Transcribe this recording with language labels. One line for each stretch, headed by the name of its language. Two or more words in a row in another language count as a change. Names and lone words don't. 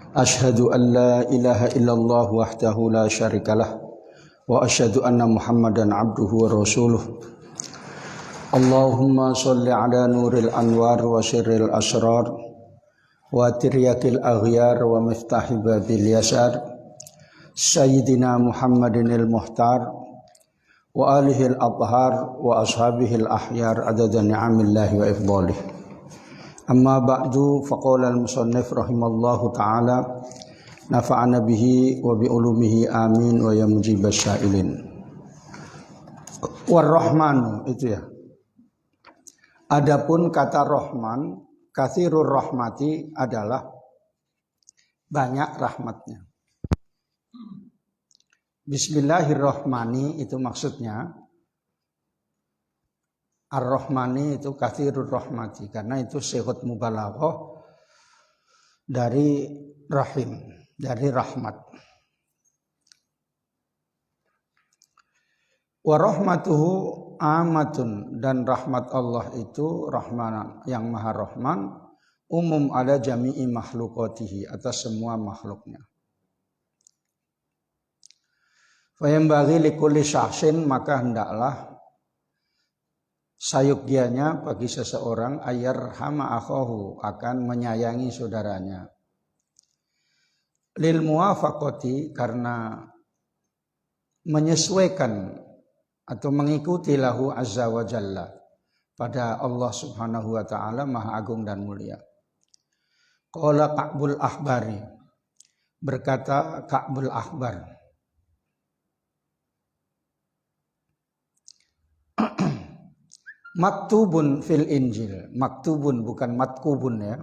Arabic: أشهد أن لا إله إلا الله وحده لا شريك له وأشهد أن محمدا عبده ورسوله. اللهم صل على نور الأنوار وسر الأسرار وترياق الأغيار ومفتاح باب اليسار سيدنا محمد المختار وآله الأطهار وأصحابه الأخيار عدد نعم الله وإفضاله. أما بعد فقال المصنف رحمه الله تعالى نفعنا به وبعلومه آمين ويا مجيب السائلين.
Indonesian: War-Rahmanu itu ya. Adapun kata Rahman,
Arabic: كثير الرحمة
Indonesian: adalah banyak rahmatnya. Bismillahirrahmani itu maksudnya. Ar-Rahmani itu
Arabic: كثير الرحمة
Indonesian: karena itu
Arabic: صيغة مبالغة
Indonesian: dari rahim, dari rahmat.
Arabic: ورحمته عامة,
Indonesian: dan rahmat Allah itu rahman yang maha rahman,
Arabic: عموم على جميع مخلوقاته,
Indonesian: atas semua makhluknya.
Arabic: فينبغي لكل شخص,
Indonesian: maka hendaklah sayugyanya bagi seseorang
Arabic: أن يرحم أخاه,
Indonesian: akan menyayangi saudaranya.
Arabic: للموافقة,
Indonesian: karena menyesuaikan atau mengikuti
Arabic: له عز وجل,
Indonesian: pada Allah
Arabic: سبحانه وتعالى
Indonesian: maha agung dan mulia.
Arabic: قال كعب الأحبار,
Indonesian: berkata Ka'bul Ahbar,
Arabic: مكتوب في الإنجيل مكتوب bukan matkubun ya.